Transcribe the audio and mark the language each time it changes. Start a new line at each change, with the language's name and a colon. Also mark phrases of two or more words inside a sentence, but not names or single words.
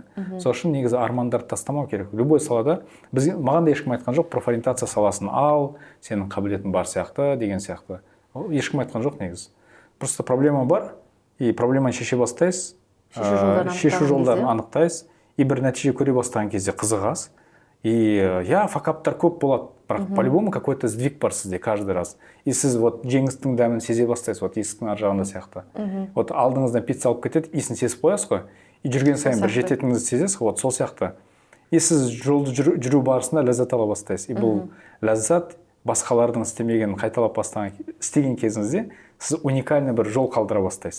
Kazakh: Сол үшін негізі армандарды тастамау керек. Любой салада, маған да ешкім айтқан жоқ, профориентация саласын ал, сенің қабілетің бар сияқты, деген сияқты. Ешкім айтқан жоқ негізі. Просто проблема бар, и проблеманы шеше бастайсыз, шешу жолдарын анықтайсыз, и бір нәтиже көре бастаған кезде қызығасыз. И факаптар көп болады, бірақ
Russian: по-любому какой-то сдвиг
Kazakh: бар сізде
Russian: каждый раз.
Kazakh: И сіз вот жеңістің дәмін сезе бастайсыз, вот есіктің ар жағында сияқты. Вот алдыңыздан пицца алып кетеді, иісін сезіп қоясыз ғой, и жүрген сайын бір жететініңізді сезесіз, вот сол сияқты. И сіз жолды жүру барысында ләззат ала бастайсыз. И бұл ләззат басқалардың істеген кезіңізде сіз уникальный бір жол қалдыра бастайсыз.